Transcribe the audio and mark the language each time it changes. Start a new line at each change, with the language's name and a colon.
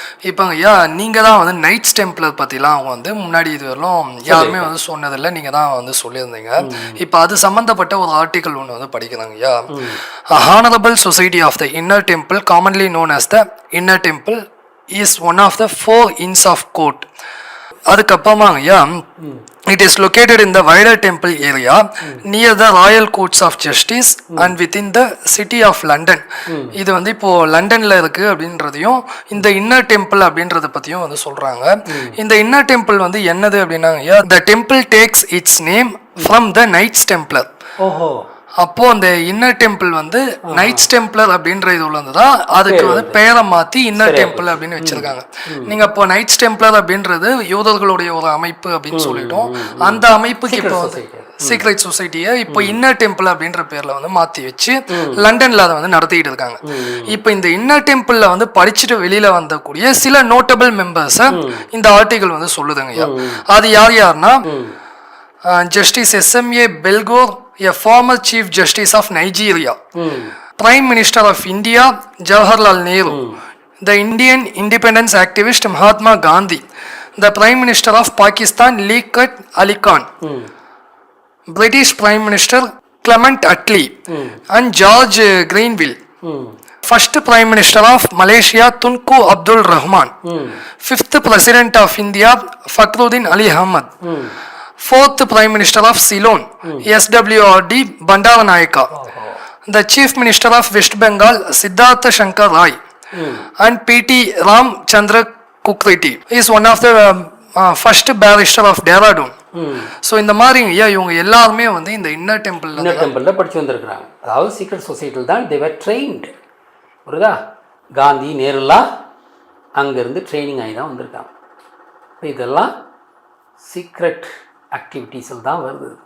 Tamil: இப்போ ஐயா, நீங்கள் தான் வந்து நைட்ஸ் டெம்ப்ளர் பற்றிலாம் அவங்க வந்து முன்னாடி இது வரலும் யாருமே வந்து சொன்னதில்லை, நீங்கள் தான் வந்து சொல்லியிருந்தீங்க. இப்போ அது சம்மந்தப்பட்ட ஒரு ஆர்டிக்கல் ஒன்று வந்து படிக்கிறாங்க ஐயா.
English: Honourable society of the inner temple, commonly known as the inner temple, is one of the 4 inns of court.
Tamil: அதுக்கப்புறமா ஐயா,
English: it is located in the wider temple area near the royal courts of justice and within the city of London.
Tamil: இது வந்து இப்போ லண்டன்ல இருக்கு அப்படின்றதையும் இந்த inner temple அப்படின்றத பத்தியும் வந்து சொல்றாங்க. இந்த இன்னர் டெம்பிள் வந்து என்னது அப்படின்னா,
English: the temple takes its name from the Knights Templar. ஓஹோ.
Tamil: அப்போ அந்த இன்னர் டெம்பிள் வந்து நைட்ஸ் டெம்ப்ளர் அப்படின்ற இது உள்ளதுதான், அதுக்கு வந்து பெயரை மாற்றி இன்னர் டெம்பிள் அப்படின்னு வச்சிருக்காங்க. நீங்கள் இப்போ நைட்ஸ் டெம்ப்ளர் அப்படின்றது யூதர்களுடைய ஒரு அமைப்பு அப்படின்னு சொல்லிட்டோம். அந்த அமைப்புக்கு இப்போ சீக்ரெட் சொசைட்டியை இப்போ இன்னர் டெம்பிள் அப்படின்ற பேர்ல வந்து மாற்றி வச்சு லண்டன்ல அதை வந்து நடத்திட்டு இருக்காங்க. இப்போ இந்த இன்னர் டெம்பிள்ல வந்து படிச்சுட்டு வெளியில வந்தக்கூடிய சில நோட்டபிள் மெம்பர்ஸை இந்த ஆர்டிகல் வந்து சொல்லுதுங்க. அது யார் யாருன்னா,
English: Justice SMA பெல்கோர், a former Chief Justice of Nigeria, Prime Minister of India Jawaharlal Nehru, The Indian independence activist Mahatma Gandhi, the Prime Minister of Pakistan Liaquat Ali Khan, British Prime Minister Clement Attlee, and George Grenville, first Prime Minister of Malaysia Tunku Abdul Rahman, fifth President of India Fakhruddin Ali Ahmad, fourth Prime Minister of Ceylon SWRD Bandaranaike, the Chief Minister of West Bengal Siddhartha Shankar Rai, and P.T. Ramchandra Kukreti is one of the first barrister of Dehradun.
Tamil: So இந்த மாதிரி ஐயா இவங்க எல்லாருமே வந்து இந்த inner டெம்பிளில் படித்து வந்திருக்கிறாங்க. அதாவது சீக்ரெட் சொசைட்டியில் தான்
English: They were trained.
Tamil: புரியுதா? காந்தி நேருலாம் அங்கேருந்து ட்ரைனிங் ஆகி தான் வந்திருக்காங்க. இதெல்லாம் சீக்ரெட் ஆக்டிவிட்டீஸில் தான் வருது.